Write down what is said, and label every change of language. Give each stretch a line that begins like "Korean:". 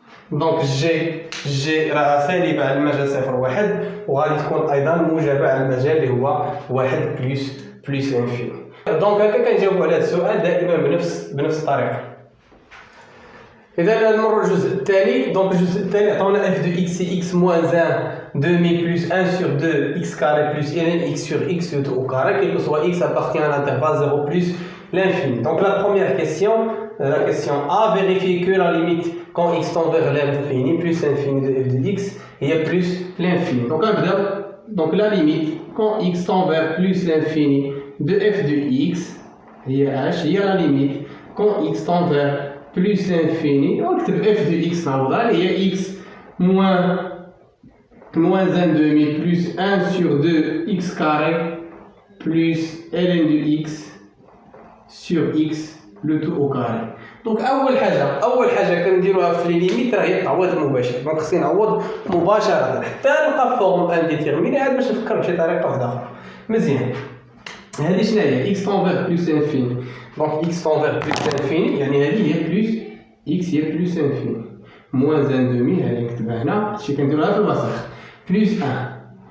Arabic: دونك جي راه سالبه على المجال 0 1 وغادي تكون ايضا موجبه على المجال اللي هو 1 بلس انفيني دونك هكا كنجاوبوا على هذا السؤال دائما بنفس الطريقه اذا نمروا الجزء الثاني دونك الجزء الثاني عطاونا اف دو اكس سي اكس موان
French: 1 demi plus 1 sur 2 x carré plus ln x sur x au carré, quel que soit x appartient à l'intervalle 0 plus l'infini. Donc la première question, la question A, vérifier que la limite quand x tend vers l'infini plus l'infini de f de x et plus l'infini. Donc la limite quand x tend vers plus l'infini de f de x, il y a h, il y a la limite quand x tend vers plus l'infini, on écrit f de x, il y a x moins 1 demi plus 1 sur 2 x carré plus ln de x sur x le tout au carré.
Arabic: دونك اول حاجه كنديروها في لي ليميت راه هي التعويض المباشر دونك خصني نعوض مباشره حتى نلقى فورم انديتيرميني عاد باش نفكر بشي طريقه واحده اخرى مزيان هذه شنو هي x تنفير بلس انفيني دونك x تنفير بلس انفيني يعني هذه هي بلس x هي بلس انفيني موان 1 دومي هذه نكتبها هنا هادشي كنديروها في الوسط بلس 1